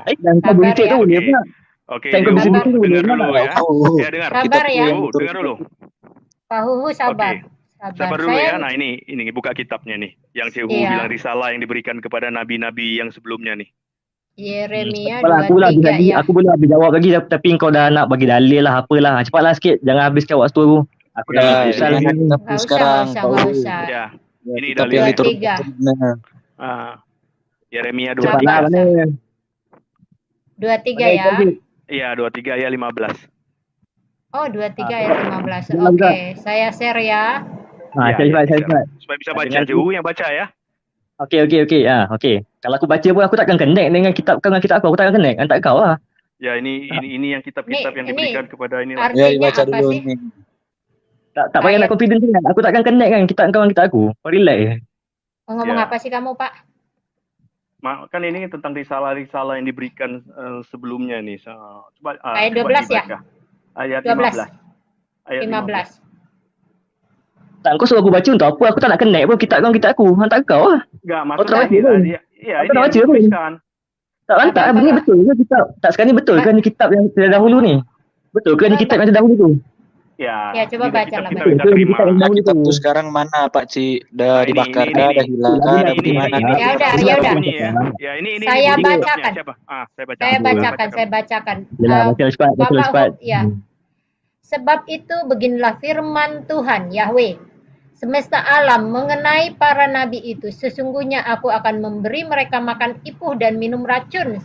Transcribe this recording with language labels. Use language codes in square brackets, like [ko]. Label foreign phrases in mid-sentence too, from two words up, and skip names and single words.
[ms] Dan kau berisik tu dia pula. [id] Oke, dengar dulu ya. Ya dengar. Sabar ya. Dengar dulu. Pak Huhu sabar. Sabar dulu ya. Nah ini buka kitabnya nih. Yang Cik Hu bilang risalah yang diberikan kepada nabi-nabi yang sebelumnya nih. Yeremia 23 ya. [ms] Aku boleh habis jawab lagi tapi kau dah nak bagi dalil lah apalah. Cepatlah sikit, jangan habiskan waktu aku. Aku dah pusing sekarang. [id] Ya. Ini dalil itu. Yeremia 23. 23 ya. Iya, 23 ayat 15. Oh, 23 ayat 15. Oke, saya share ya. Saya supaya bisa baca Hu yang baca ya. Okey. Okey. [ms] Kalau aku baca pun aku takkan connect dengan kitab aku takkan connect. Antar kau lah. [id] Ya, ini yang kitab-kitab yang diberikan kepada ini. Ya, baca dulu ini. [ms] Tak payah nak confident sangat. Aku takkan connect kan kitab kawan kita aku. Kau relax. [id] Ngomong apa sih kamu, Pak? Kan ini tentang risalah-risalah yang diberikan sebelumnya nih. Coba Ayat coba 12 ya? dibaca. Ayat 12. 15. Ayat 15. [ms] Tak, kau suruh aku baca untuk apa? Aku tak nak connect pun kitab aku. Hantar kau lah. [id] Enggak, [ms] Kau [id] maksudnya [ms] tak baca [id] ini [ms] pun. [id] dia. Iya, [ms] Kau [id] ini [ms] tak [id] yang [ms] baca pun. [id] dituliskan. [ms] Tak hantar. Apa, [id] Ini Pak? [ms] betul ke kitab? Tak, sekarang ni betul ke ni kitab yang terdahulu ni? Betul ke ni kitab yang terdahulu tu? [id] Ya, Ya, coba ini baca lah, kita baca. bisa terima. [ms] Kitab yang dahulu [id] Kitab [ms] tu. [id] tuh sekarang mana Pak Ci? Nah, [ms] Dah [id] ini, [ms] dibakar [id] ini, [ms] dah, [id] ini. [ms] dah hilang dah, dah [id] Ini bagaimana? Ya udah, ini ya udah. bunyi ya. Ya, ini Saya bunyi bacakan. kitabnya. Siapa? Saya bacakan. Saya bacakan. [ms] Yelah, baca cepat. Baca [id] Bapak [ms] cepat. [id] ya. Sebab itu beginilah firman Tuhan Yahweh semesta alam mengenai para nabi itu. Sesungguhnya aku akan memberi mereka makan ipuh dan minum racun.